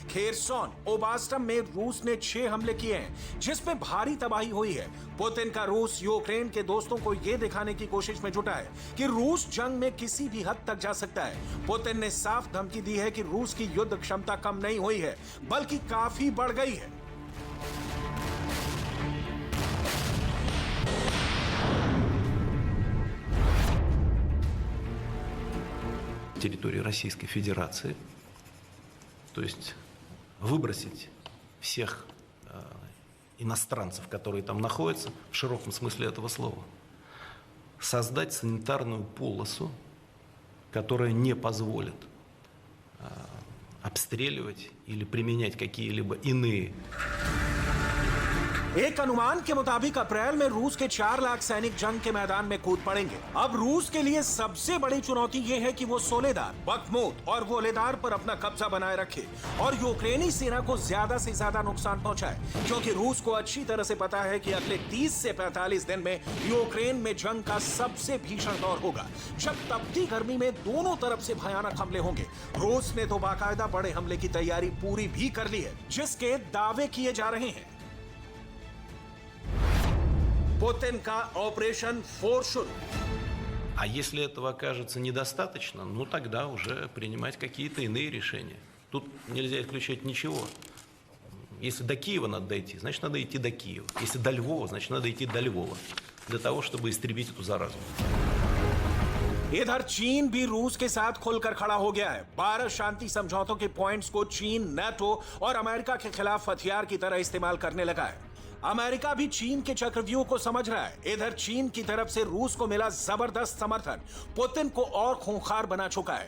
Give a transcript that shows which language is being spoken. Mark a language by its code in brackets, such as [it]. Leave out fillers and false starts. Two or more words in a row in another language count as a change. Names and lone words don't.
[hi] खेरसोन, ओबास्टम में रूस ने 6 हमले किए हैं, जिसमें भारी तबाही हुई है। पुतिन का रूस यूक्रेन के दोस्तों को यह दिखाने की कोशिश में जुटा है कि रूस जंग में किसी भी हद तक जा सकता है। पुतिन ने साफ धमकी दी है कि रूस की युद्ध क्षमता कम नहीं हुई है, बल्कि काफी बढ़ गई है। [ru] территории Российской Федерации, то есть выбросить всех иностранцев, которые там находятся, в широком смысле этого слова, создать санитарную полосу, которая не позволит обстреливать или применять какие-либо иные [hi] एक अनुमान के मुताबिक अप्रैल में रूस के 4 लाख सैनिक जंग के मैदान में कूद पड़ेंगे। अब रूस के लिए सबसे बड़ी चुनौती ये है कि वो सोलेदार, बख्मूत और वोलेदार पर अपना कब्जा बनाए रखे और यूक्रेनी सेना को ज्यादा से ज्यादा नुकसान पहुंचाए, क्योंकि रूस को अच्छी तरह से पता है कि अगले 30 से 45 दिन में यूक्रेन में जंग का सबसे भीषण दौर होगा, जब तपती गर्मी में दोनों तरफ से भयानक हमले होंगे। रूस ने तो बाकायदा बड़े हमले की तैयारी पूरी भी कर ली है, जिसके दावे किए जा रहे हैं। पुतिन का ऑपरेशन फोर्स शुरू। [ru] А если этого окажется недостаточно, ну тогда уже принимать какие-то иные решения. Тут нельзя исключать ничего. Если до Киева надо дойти, значит надо идти до Киева. Если до Львова, значит надо идти до Львова. Для того, чтобы истребить эту заразу. [hi] इधर चीन भी रूस के साथ खुलकर खड़ा हो गया है। 12 शांति समझौतों के पॉइंट्स को चीन, नाटो और अमेरिका के खिलाफ हथियार की तरह इस्तेमाल करने लगा है। अमेरिका भी चीन के चक्रव्यूह को समझ रहा है। इधर चीन की तरफ से रूस को मिला जबरदस्त समर्थन पुतिन को और खूंखार बना चुका है।